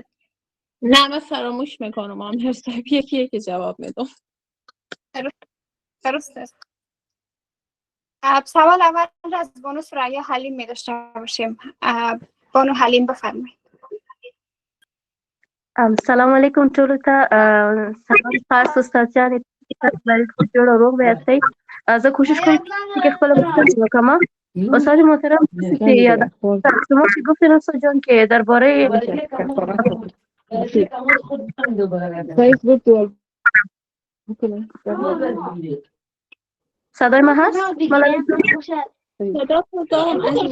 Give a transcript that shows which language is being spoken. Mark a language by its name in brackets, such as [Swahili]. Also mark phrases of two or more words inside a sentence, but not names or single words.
[Persian] نه من فراموش میکنم، هم هر صاحب یکی یکی جواب میدم. درسته. سوال اول از بانو سریا حلیم می داشته باشیم. بانو حلیم بفرمایید. [Pashto] سلام علیکم ټولو ته. [Persian] سلام خاص استاد جان برای خود [Pashto] جوړ او روغ به هستئ. زه کوشش کوم که خپل پوښتنه وکړم. [Persian] استاد محترم که یاد شما که گفتین استاد جان که درباره صدای من هست؟ صدا تو دارم عزیزم.